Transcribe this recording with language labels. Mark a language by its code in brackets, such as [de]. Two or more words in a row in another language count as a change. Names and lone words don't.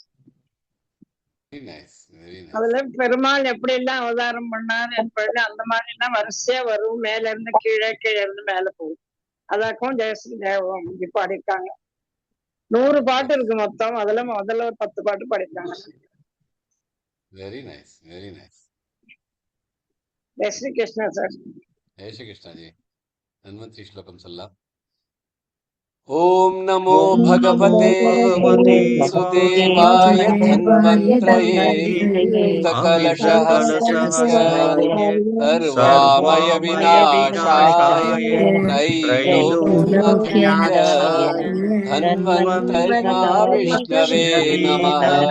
[ta] அதுல பெருமாள் எப்படி எல்லாம் அவதாரம் பண்ணாரு எப்படி அந்த மாதிரி எல்லாம் வரிசையா வரும், மேல இருந்து கீழே கீழே இருந்து மேல போகும். அதாக்கும் ஜெயஸ்ரீ தேவம் பாடியிருக்காங்க. 100 பாட்டு இருக்கு மொத்தம், அதுல முதல்ல ஒரு 10 பாட்டு பாடியிருக்காங்க. [en] very nice, very nice. [hi] जय श्री कृष्णा சார். जय श्री कृष्ण जी। धन्वंतरी श्लोकम सल्ला। [sa] ओम नमो भगवते वासुदेवाय धन्वंतरये सकलशहस्रस्य सर्वामय विनाशाय त्रैलोक्यनाथाय धन्वंतरि नमः।